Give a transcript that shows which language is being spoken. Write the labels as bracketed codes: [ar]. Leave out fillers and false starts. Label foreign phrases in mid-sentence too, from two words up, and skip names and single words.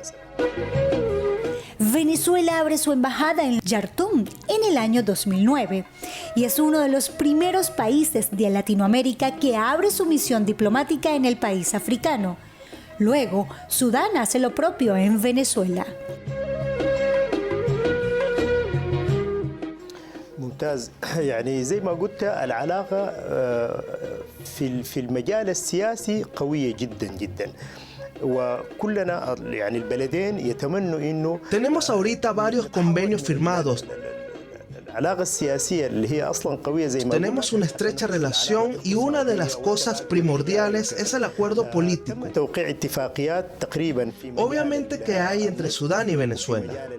[es] Venezuela abre su embajada en Jartum en el año 2009 y es uno de los primeros países de Latinoamérica que abre su misión diplomática en el país africano. Luego, Sudán hace lo propio en Venezuela. [ar] ممتاز. يعني زي ما قلت العلاقة في المجال السياسي قوية جدا جدا. وكلنا يعني البلدين يتمنوا إنه [es] Tenemos ahorita varios convenios firmados. Tenemos una estrecha relación y una de las cosas primordiales es el acuerdo político. Obviamente que hay entre Sudán y Venezuela.